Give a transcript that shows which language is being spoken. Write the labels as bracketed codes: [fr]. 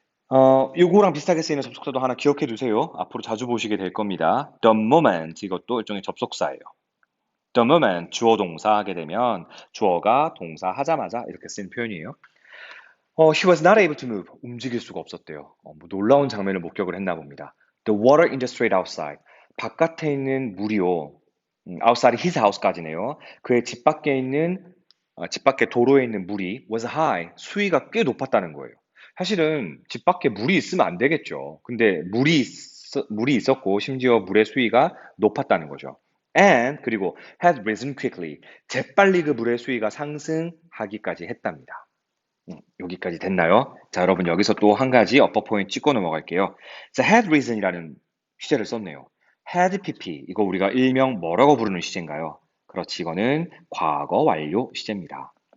[ko] 요거랑 비슷하게 쓰이는 접속사도 하나 기억해 두세요. 앞으로 자주 보시게 될 겁니다. [en] The moment [ko] 이것도 일종의 접속사예요. The moment 주어 동사 하게 되면 주어가 동사 하자마자 이렇게 쓰는 표현이에요. [en] He was not able to move. [ko] 움직일 수가 없었대요. 뭐 놀라운 장면을 목격을 했나 봅니다. [en] The water in the street outside. [ko] 바깥에 있는 물이요. [en] outside his house까지네요. [ko] 그의 집 밖에 있는 집 밖에 도로에 있는 물이 [en] was high. [ko] 수위가 꽤 높았다는 거예요. 사실은 집 밖에 물이 있으면 안 되겠죠. 근데 물이 있었고 심지어 물의 수위가 높았다는 거죠. [en] And [ko] 그리고 [en] had risen quickly. [ko] 재빨리 그 물의 수위가 상승하기까지 했답니다. 여기까지 됐나요? 자, 여러분 여기서 또 한 가지 어퍼 포인트 찍고 넘어갈게요. 자, [en] had reason [ko] 이라는 시제를 썼네요. had pp 이거 우리가 일명 뭐라고 부르는 시제인가요? 그렇지, 이거는 과거 완료 시제입니다.